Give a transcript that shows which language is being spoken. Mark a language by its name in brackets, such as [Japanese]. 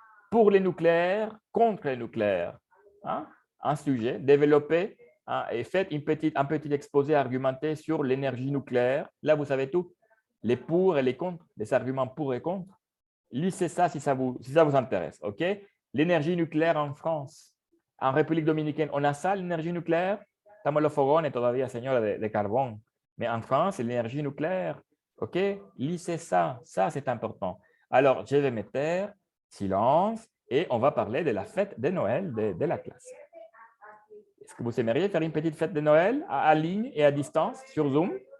[French] Pour les nucléaires, contre les nucléaires. Hein? Un sujet, développé et faites un petit exposé argumenté sur l'énergie nucléaire. Là, vous savez tout. Les pour et les contre, les arguments pour et contre. Lisez ça si ça vous intéresse. OK? L'énergie nucléaire en France. En République dominicaine, on a ça, l'énergie nucléaire. [Spanish] Estamos los fogones todavía, señora, de carbone. [French] Mais en France, c'est l'énergie nucléaire. OK? Lisez ça. Ça, c'est important. Alors, je vais me taire, silence, et on va parler de la fête de Noël de la classe. Est-ce que vous aimeriez faire une petite fête de Noël en ligne et à distance sur Zoom?